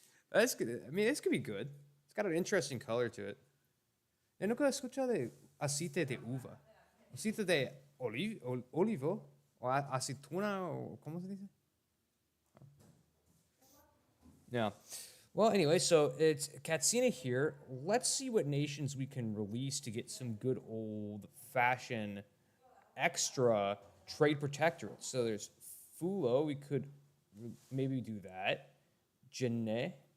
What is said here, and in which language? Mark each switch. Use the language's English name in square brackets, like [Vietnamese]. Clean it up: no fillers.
[English] That's good. I mean, this could be good. It's got an interesting color to it. [Spanish] Yo nunca escuchado de aceite de uva. Aceite de olivo. O aceituna, o ¿cómo se dice? [English] Yeah. Well, anyway, so it's Katsina here. Let's see what nations we can release to get some good old fashioned extra trade protectorates. So there's Fulo. We could maybe do that. Jene.